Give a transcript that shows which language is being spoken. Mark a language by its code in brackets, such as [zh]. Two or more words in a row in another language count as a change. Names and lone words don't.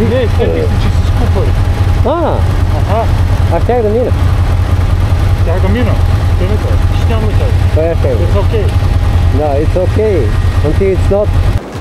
[bg] Не, сетих се, че се скупали. А щях да мина. Щях да мина. Ще няма ли [en] It's okay. It's okay. No, it's okay. Until it's not.